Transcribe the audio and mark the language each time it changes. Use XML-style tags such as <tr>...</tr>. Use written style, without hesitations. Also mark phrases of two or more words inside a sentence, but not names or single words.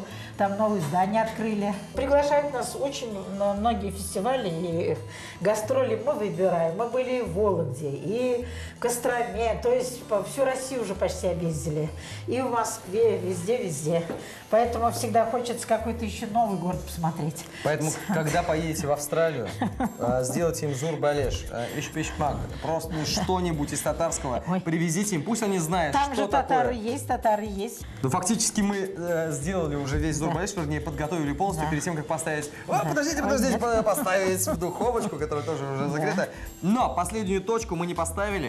<ru>Там новые здания открыли. Приглашают нас очень на многие фестивали и гастроли мы выбираем. Мы были и в Вологде, и в Костроме. То есть по всю Россию уже почти объездили. И в Москве, везде. Поэтому всегда хочется какой-то еще новый город посмотреть. Поэтому, когда поедете в Австралию, сделайте им зур-балеш, иш-пиш-мак, просто что-нибудь из татарского привезите им, пусть они знают, там что же такое. татары есть. Ну, фактически мы сделали уже весь зур-балеш, вернее, подготовили полностью перед тем, как поставить... О, подождите, поставить в духовочку, которая тоже уже закрыта. Но последнюю точку мы не поставили.</ru>